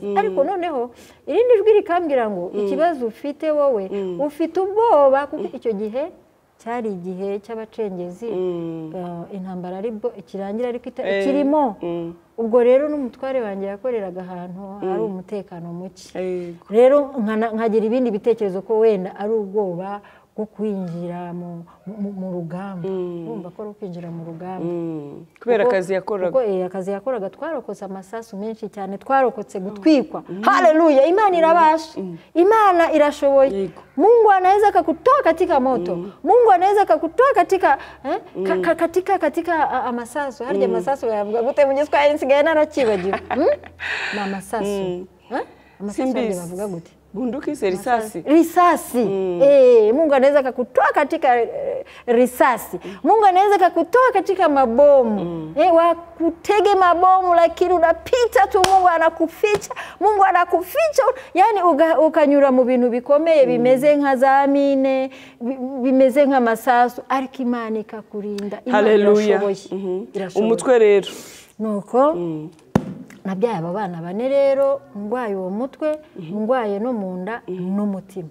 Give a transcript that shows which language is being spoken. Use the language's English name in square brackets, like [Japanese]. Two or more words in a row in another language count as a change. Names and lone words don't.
[Kinyarwanda] ariko noneho irindi jwi rikambwira ngo ikibazo ufite wowe ufite ubwoba kuko icyo gihe cyari igihe cy'abacengezi intambara aribwo ikirangira ariko kirimo ubwo rero n'umutware wanjye yakoreraga ahantu hari umutekano muke rero nkagira ibindi bitekerezo ko wenda ari ubwoba bwo kwinjira mu rugamba urumva ko kwinjira mu rugamba kubera akazi yakoraga kuko akazi yakoraga twarokotse amasasu menshi cyane twarokotse gutwikwa haleluya imana irabasha imana irashoboye [Swahili] Mungu anaweza kukutoa katika moto Mungu anaweza kukutoa katika amasasu [Kinyarwanda] harya amasasu yavuga gute mu giswahili nsigaye narakibagiwe na amasasu amasasu bavuga gute [Swahili] bunduki risasi Mungu anaweza kukutoa katika risasi Mungu anaweza kukutoa katika mabomu wakutege mabomu lakini unapita tu Mungu anakuficha yani [Kinyarwanda] ukanyura mu bintu bikomeye bimeze nka za mine bimeze nka masasu ariko Imana ikakurinda haleluya umutwe rero nuko nabyaye aba bana bane rero ndwaye uwo mutwe ndwaye no mu nda n'umutima